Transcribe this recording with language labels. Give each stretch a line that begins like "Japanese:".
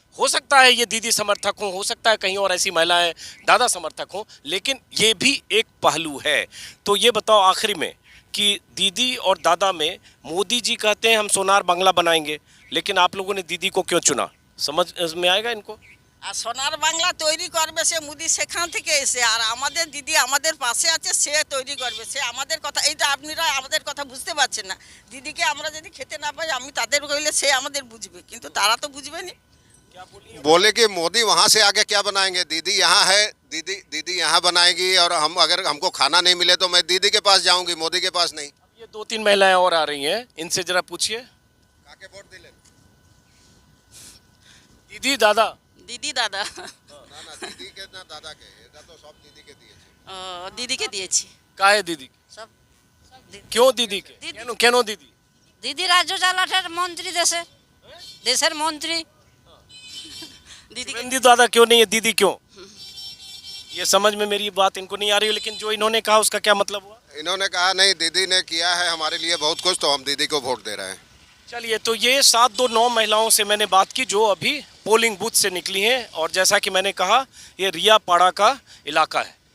Hindi: हो सकता है ये दीदी समर्थक हो सकता है कहीं और ऐसी महिलाएं दादा समर्थक हो, लेकिन ये भी एक पहलू है। तो ये बताओ आखिरी में कि दीदी और दादा में मोदी जी कहते हैं हम सोनार बांग्ला बनाएंगे, लेकिन आप लोगों ने दीदी को क्यों चुना? समझ में आएगा इनको?
Bangla: আর সোনার বাংলা তৈরি করবে সে মোদি, সেখান থেকে এসে। আর আমাদের দিদি আমাদের পাশে আছে, সে তৈরি করবে, সে আমাদের কথা। এইটা আপনারা আমাদের কথা বুঝতে পারছেন না। দিদিকে আমরা যদি খেতে না পাই, আমি তাদের কইলে সে আমাদের বুঝবে, কিন্তু তারা তো বুঝবে না।
Hindi: बोले कि मोदी वहाँ से आगे क्या बनाएंगे, दीदी यहाँ है, दीदी यहाँ बनाएगी और हम अगर हमको खाना नहीं मिले तो मैं दीदी के पास जाऊंगी, मोदी के पास नहीं। ये 2-3 महिलाएं और आ रही हैं, इनसे जरा पूछिए।
Bangla: काके वोट दिले?
Hindi: दीदी दादा
Bangla: দিদি দাদা
Hindi: ना ना दीदी के ना दादा के,
Bangla: এটা তো সব
Hindi: दीदी के दिए।
Bangla: দিদিকে দিয়েছি
Hindi: काहे दीदी
Bangla: সব
Hindi: क्यों दीदी के दीदी। क्यों दीदी?
Bangla: দিদি রাজ্য চালাটের মন্ত্রী দেশের মন্ত্রী দিদিকে
Hindi: हिंदी दादा क्यों नहीं है, दीदी क्यों? ये समझ में मेरी बात इनको नहीं आ रही है, लेकिन जो इन्होंने कहा उसका क्या मतलब हुआ? इन्होंने कहा नहीं, दीदी ने किया है हमारे लिए बहुत कुछ, तो हम दीदी को वोट दे रहे हैं। चलिए, तो ये 7-2-9 महिलाओं से मैंने बात की जो अभी पोलिंग बूथ से निकली हैं, और जैसा कि मैंने कहा ये रियापाड़ा का इलाका है।